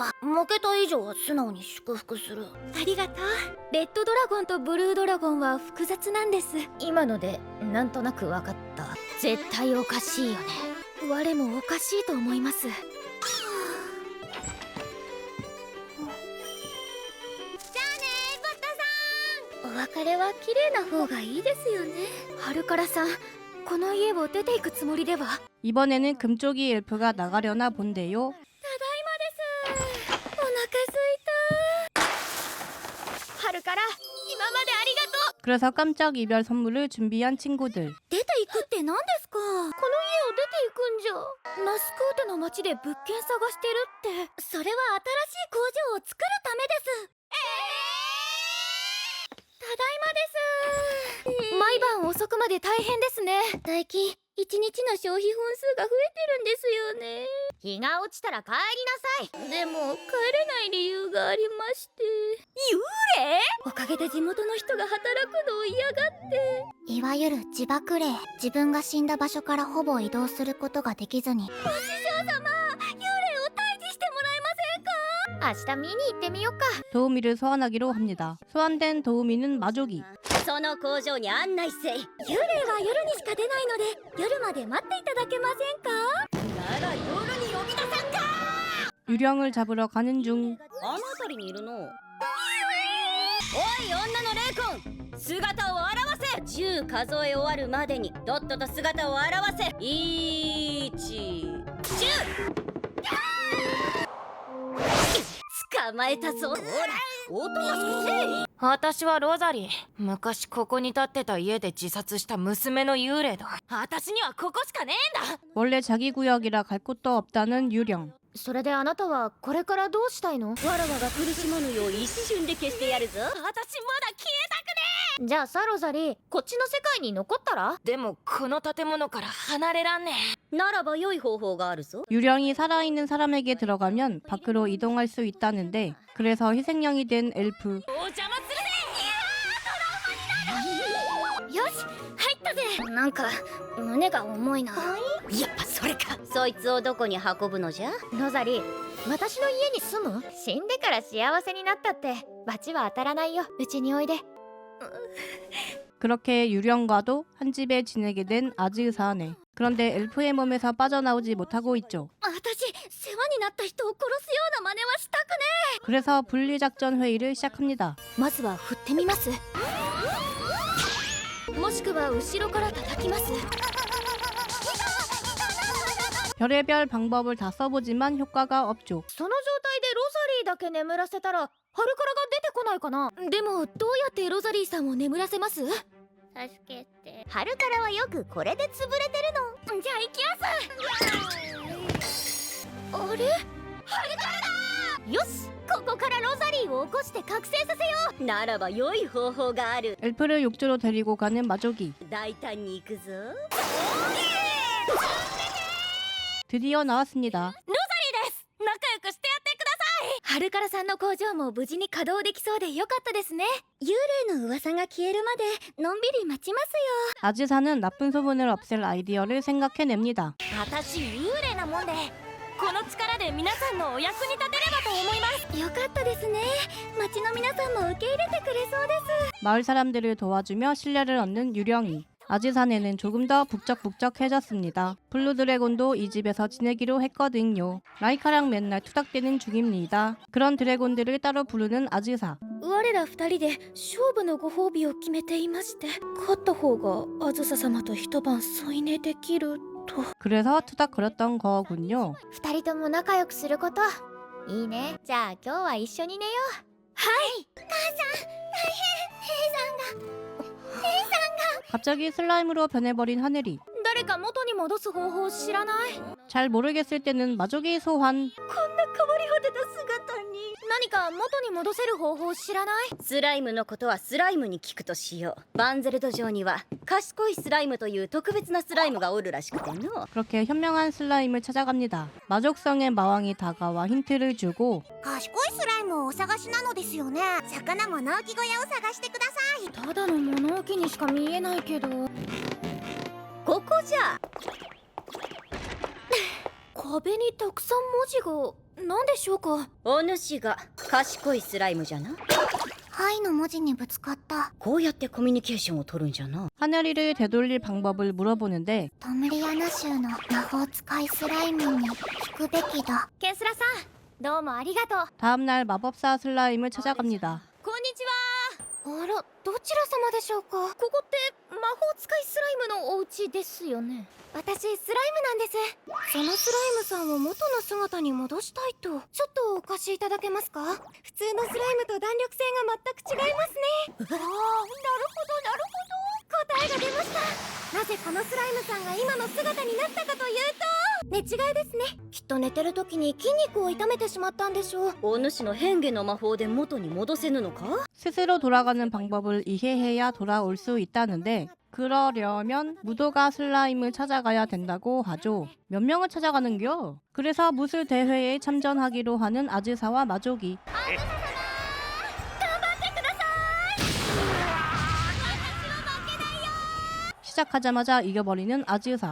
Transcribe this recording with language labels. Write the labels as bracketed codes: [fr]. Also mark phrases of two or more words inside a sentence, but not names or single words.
[ja] 負けた以上は素直に祝福する。ありがとう。レッドドラゴンとブルードラゴンは複雑なんです。今のでなんとなく分かった。絶対おかしいよね。我もおかしいと思います。じゃあね、バッタさん。お別れは綺麗な方がいいですよね。ハルカラさん、この家を出ていくつもりでは。 [ko] 이번에는 금쪽이 엘프가 나가려나 본데요. [ja] ただいまです。お腹すいた。春から今までありがとう。 [ko] 그래서 깜짝 이별 선물을 준비한 친구들. [ja] 出ていくって何ですか？この家を出ていくんじゃ。ナスクーテの町で物件探してるって。それは新しい工場を作るためです。ただいまです。毎晩遅くまで大変ですね。最近一日の消費本数が増えてるんですよね。日が落ちたら帰りなさい。でも帰れない理由がありまして。幽霊？おかげで地元の人が働くのを嫌がって。いわゆる自爆霊。自分が死んだ場所からほぼ移動することができずに。お師匠様、幽明日見に行ってみようか。 [ko] 도우미를 소환하기로 합니다. 소환된 도우미는 마조기. [ja] その工場に案内せい。幽霊は夜にしか出ないので夜まで待っていただけませんか。なら夜に呼び出さんか。 [ko] 유령을 잡으러 가는 중. [ja] あの辺りにいるの。おい女の霊魂、姿を現せ。10数え終わるまでにとっとと姿を現せ。1、10。捕まえたぞ。ほらおとなしくせい。私はロザリー。昔ここに建ってた家で自殺した娘の幽霊だ。私にはここしかねえんだ。 [ko] 원래 자기 구역이라 갈 곳도 없다는 유령. [ja] それであなたはこれからどうしたいの？わらわが苦しまぬよう一瞬で消してやるぞ。私まだ消えたくねじゃあさロザリー、こっちの世界に残ったら？え。でもこの建物から離れらんねえ。ならば良い方法があるぞ。 [ko] 유령이 살아있는 사람에게 들어가면 밖으로 이동할 수 있다는데 그래서 희생양이 된 엘프. [ja] お邪魔するぜ。よし入ったぜ。なんか胸が重いな。やっぱそれか。そいつをどこに運ぶのじゃ。ロザリー、私の家に住む？死んでから幸せになったって罰は当たらないよ。うちにおいで。 [ko] 그렇게 유령과도 한 집에 지내게 된 아즈사네. 그런데 엘프의 몸에서 빠져나오지 못하고 있죠. [ja] 私世話になった人を殺すような真似はしたくね。 [ko] 그래서 분리작전 회의를 시작합니다. [ja] まずは振ってみます。もしくは後ろから叩きます。 [ko] 별의별 방법을 다 써보지만 효과가 없죠. [ja] その状態でロザリーだけ眠らせたらハルカラが出てこないかな？でもどうやってロザリーさんを眠らせます？助けて。ハルカラはよくこれで潰れてるの。じゃあ行きます。あれ？よし、ここからロザリーを起こして覚醒させよう。ならば良い方法がある。 [ko] 엘프를 욕조로 데리고 가는 마조기. [ja] 大胆に行くぞ。 [ko] 드디어 나왔습니다. [ja] 仲良くしてやってください。ハルカラさんの工場も無事に稼働できそうでよかったですね。幽霊の噂が消えるまでのんびり待ちますよ。 [ko] 아즈사는 나쁜 소문을 없앨 아이디어를 생각해냅니다. [ja] 私幽霊なもんでこの力で皆さんのお役に立てればと思います。よかったですね。町の皆さんも受け入れてくれそうです。 [ko] 마을 사람들을 도와주며 신뢰를 얻는 유령이. 아즈사네는 조금 더 북적북적해졌습니다. 블루 드래곤도 이 집에서 지내기로 했거든요. 라이카랑 맨날 투닥대는 중입니다. 그런 드래곤들을 따로 부르는 아즈사. [ja] 我ら二人で勝負のご褒美を決めていまして、勝った方があずさ様と一晩添い寝できると。 [ko] 그래서 투닥거렸던 거군요. [ja] 二人とも仲良くすること。いいね。じゃあ今日は一緒に寝よう。はい。母さん、大変。兵さんが。 [ko] 갑자기 슬라임으로 변해버린 하늘이. [ja] 誰か元に戻す方法知らない？ [ko] 잘 모르겠을 때는 마조기 소환. [ja] こんな変わり果てた姿に。何か元に戻せる方法知らない？スライムのことはスライムに聞くとしよう。バンゼルド城には賢いスライムという特別なスライムがおるらしくての。 [ko] 그렇게 현명한 슬라임을 찾아갑니다. 마족성의 마왕이 다가와 힌트를 주고 [ja] 賢いスライムをお探しなのですよね。魚物置小屋を探してください。ただの物置にしか見えないけど。ここじゃ。壁にたくさん文字が。何でしょうか？お主が賢いスライムじゃな。はいの文字にぶつかった。こうやってコミュニケーションを取るんじゃな。 [ko] 하늘이를 되돌릴 방법을 물어보는데 [ja] トムリアナ州の魔法使いスライムに聞くべきだ。ケンスラさん、どうもありがとう。 [ko] 다음날 마법사 슬라임을 찾아갑니다. [ja] こんにちは。あら、どちら様でしょうか？ここって魔法使いスライムのお家ですよね。私スライムなんです。そのスライムさんを元の姿に戻したいと。ちょっとお貸しいただけますか？普通のスライムと弾力性が全く違いますね。ああ、なるほど。答えが出ました。なぜこのスライムさんが今の姿になったかというと、寝違いですね。きっと寝てる時に筋肉を痛めてしまったんでしょう。お主の変化の魔法で元に戻せぬのか？ [ko] 스스로 돌아가는 방법을 이해해야 돌아올 수 있다는데 그러려면 무도가 슬라임을 찾아가야 된다고 하죠. 몇 명을 찾아가는겨? 그래서 무술 대회에 참전하기로 하는 아즈사와 마조기. 시작하자마자 이겨버리는 아즈사.